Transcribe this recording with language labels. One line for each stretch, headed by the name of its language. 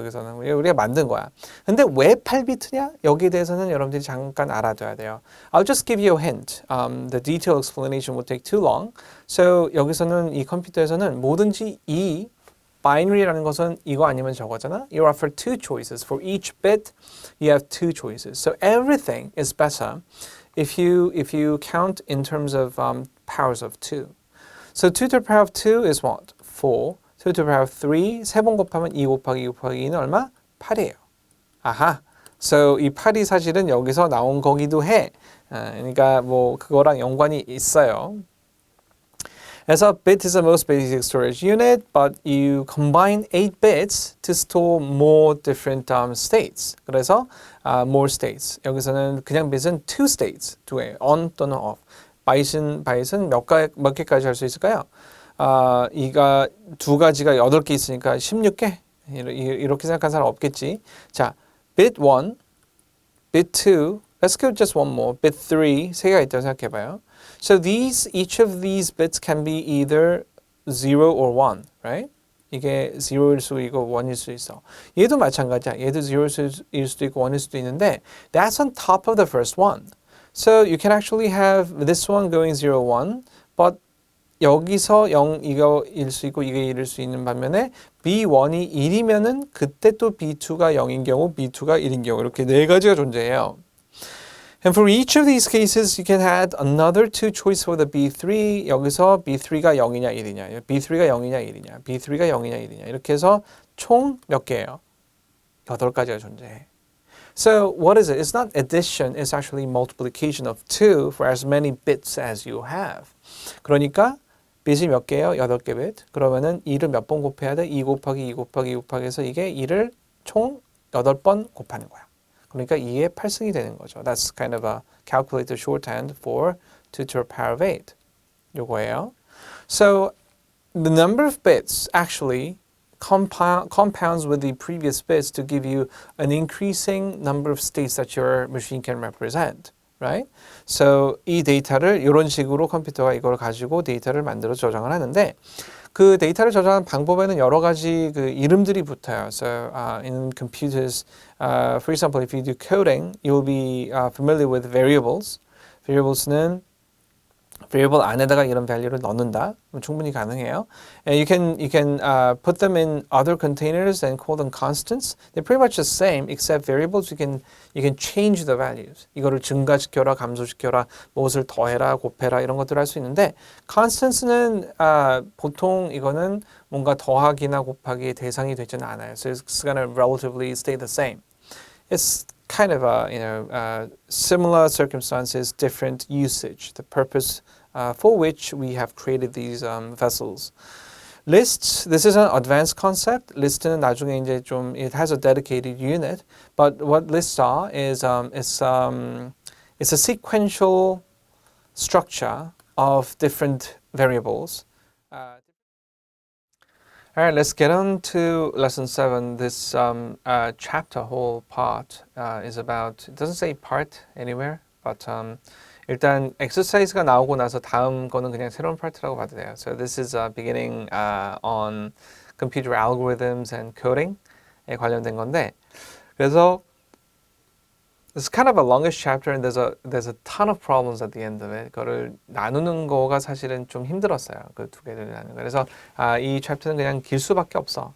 Korean: 여기서는 우리가 만든 거야. 근데 왜 8비트냐? 여기에 대해서는 여러분들이 잠깐 알아둬야 돼요.
English: I'll just give you a hint. The detailed explanation will take too long.
Korean: So 여기서는 이 컴퓨터에서는 뭐든지 이 binary라는 것은 이거 아니면 저거잖아.
English: You're offered two choices. For each bit, you have two choices. So everything is better if you count in terms of powers of 2. So 2 to the power of 2 is what? 4. 2 to the power of 3,
Korean: 3번 곱하면 2 곱하기 2 곱하기 2는 얼마? 8이에요. 아하. So 이 8이 사실은 여기서 나온 거기도 해. 그러니까 뭐 그거랑 연관이 있어요.
English: 그래서 bit is the most basic storage unit, but you combine 8 bits to store more different states. 그래서 more states.
Korean: 여기서는 그냥 bit은 two states, 두 개, on 또는 off. 바이트는 몇 개까지 할 수 있을까요? 이가 두 가지가 8개 있으니까 16개? 이렇게 생각한 사람 없겠지.
English: 자, bit 1, bit 2, let's go just one more, bit 3,
Korean: 세 개가 있다고 생각해봐요.
English: So each of these bits can be either 0 or 1, right?
Korean: 이게 0일 수도 있고 1일 수도 있어. 얘도 마찬가지야. 얘도 0일 수도 있고 1일 수도 있는데
English: that's on top of the first one. So you can actually have this one going 0, 1, but
Korean: 여기서 0 이거일 수 있고 이게 1일 수 있는 반면에 B1이 1이면은 그때 또 B2가 0인 경우, B2가 1인 경우 이렇게 네 가지가 존재해요.
English: And for each of these cases, you can add another two choice for the B3.
Korean: 여기서 B3가 0이냐 1이냐, B3가 0이냐 1이냐, B3가 0이냐 1이냐 이렇게 해서 총 몇 개예요? 8가지가 존재해.
English: So what is it? It's not addition, it's actually multiplication of 2 for as many bits as you have.
Korean: 그러니까 bit이 몇 개예요? 8개 bit. 그러면은 2를 몇 번 곱해야 돼? 2 곱하기 2 곱하기 2 곱하기 해서 이게 2를 총 8번 곱하는 거야. 그러니까 2의 8승이 되는 거죠.
English: That's kind of a calculated shorthand for 2 to the power of 8.
Korean: 요거예요.
English: So the number of bits actually compounds with the previous bits to give you an increasing number of states that your machine can represent. Right?
Korean: So 이 데이터를 이런 식으로 컴퓨터가 이걸 가지고 데이터를 만들어 저장을 하는데 그 데이터를 저장하는 방법에는 여러 가지 그 이름들이 붙어요.
English: So in computers, for example, if you do coding, you'll be familiar with variables.
Korean: Variables는 variable 안에다가 이런 value를 넣는다. 충분히 가능해요.
English: And you can put them in other containers and call them constants. They're pretty much the same, except variables you can change the values.
Korean: 이거를 증가시켜라, 감소시켜라, 무엇을 더해라, 곱해라 이런 것들을 할 수 있는데 constants는 보통 이거는 뭔가 더하기나 곱하기의 대상이 되지는 않아요.
English: So it's gonna relatively stay the same. It's kind of similar circumstances, different usage, the purpose for which we have created these vessels. Lists, this is an advanced concept.
Korean: List는 나중에 이제 좀
English: it has a dedicated unit, but what lists are is it's a sequential structure of different variables. All right, let's get on to lesson 7. This chapter, whole part, is about, it doesn't say part anywhere, but
Korean: 일단 exercise가 나오고 나서 다음 거는 그냥 새로운 파트라고 봐도 돼요.
English: So this is beginning on computer algorithms and coding에
Korean: 관련된 건데, 그래서
English: it's kind of a longish chapter and there's a ton of problems at the end of it.
Korean: 그거를 나누는 거가 사실은 좀 힘들었어요. 그 두 개를 나누는 거. 그래서 이 챕터는 그냥 길 수밖에 없어.